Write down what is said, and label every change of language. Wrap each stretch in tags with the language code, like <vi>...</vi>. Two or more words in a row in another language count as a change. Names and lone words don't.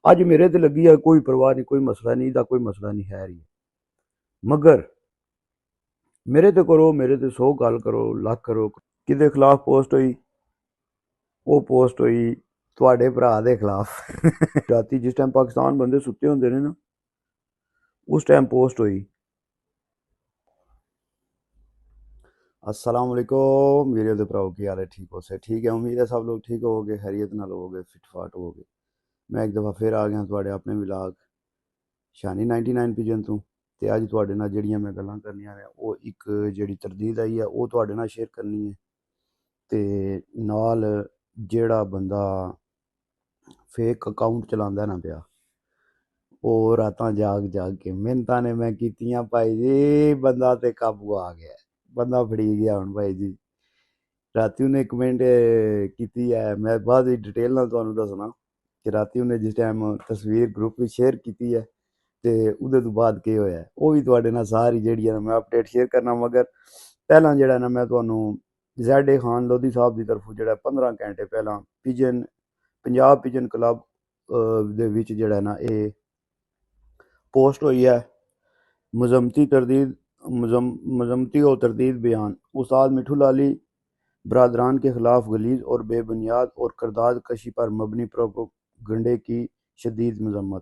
<pa>اج میرے تے لگی ہے کوئی پرواہ نہیں، کوئی مسئلہ نہیں دا، کوئی مسئلہ نہیں ہے ہی، مگر میرے تے کرو، میرے تے 100 گل کرو، لاکھ کرو، کدے خلاف پوسٹ ہوئی، وہ پوسٹ ہوئی تواڈے بھرا دے خلاف راتی جس ٹائم پاکستان بندے ستے ہوندے نے نا، اس ٹائم پوسٹ ہوئی۔</pa> <ar>السلام علیکم</ar> <pa>میرے دے بھراؤ، کی حال ہے؟ ٹھیک ہو سے؟ ٹھیک ہے، امید ہے سب لوگ ٹھیک ہو گے، خیریت نال ہو گے، فٹ فاٹ ہو گے۔ میں ایک دفعہ پھر آ گیا تواڈے اپنے ولاگ شانی 99 پیجن تو، تے اج تواڈے نال جڑیاں میں گلاں کرنیاں نے وہ ایک جڑی تردید آئی ہے وہ تواڈے نال شیئر کرنی ہے، تے نال جیڑا بندہ فیک اکاؤنٹ چلاندا ہے نا پیا، وہ راتاں جاگ جاگ کے محنتاں نے میں کیتیاں بھائی جی، بندہ تے قابو آ گیا ہے، بندہ پھڑی گیا ہن بھائی جی۔ راتی انہیں کمنٹ کیتی ہے، میں بعد ڈیٹیل نال تانوں دسنا کہ راتی انہیں جس ٹائم تصویر گروپ میں شیئر کیتی ہے تے اودے تو بعد کی ہویا ہے وہ بھی تواڈے نال ساری جیڑی ہے میں اپڈیٹ شیئر کرنا، مگر پہلاں جیڑا ہے نا میں تانوں زیڈ اے خان لودھی صاحب دی طرفوں جیڑا 15 گھنٹے پہلاں پیجن پنجاب پیجن کلب دے وچ جیڑا ہے نا اے پوسٹ ہوئی ہے،</pa> <ur>مذمتی اور تردید بیان، استاد مٹھو لالی برادران کے خلاف غلیظ اور بے بنیاد اور کردار کشی پر مبنی پروپیگنڈے کی شدید مذمت۔</ur>